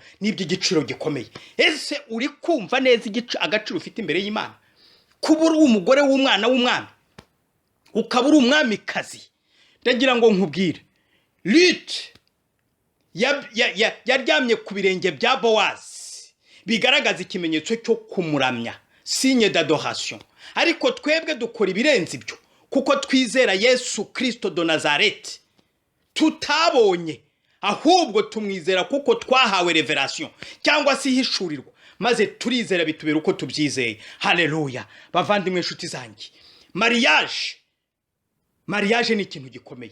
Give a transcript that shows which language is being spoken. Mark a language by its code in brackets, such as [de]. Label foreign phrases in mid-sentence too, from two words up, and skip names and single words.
[rw] Nibyo igiciro gikomeye. Ese uri kumva neza agaciro ufite imbere y'Imana? Kuba uri umugore w'umwana w'umwami, ukaba uri umwamikazi. Ndagira ngo nkubwire, Rute yaryamye ku birenge bya Bowazi, bigaragaza ikimenyetso cyo kumuramya, [fr] signe d'adoration. [rw] Ariko twebwe dukora ibirenze ibyo, kuko twizera Yesu Kristo de Nazareth. Tutabonye, ahubwo tumwizera kuko twahawe revelation cyangwa se ihishurirwa, maze turizera bitubera uko tubyizeye. Haleluya. Bavandimwe inshuti zanjye, mariage ni ikintu gikomeye.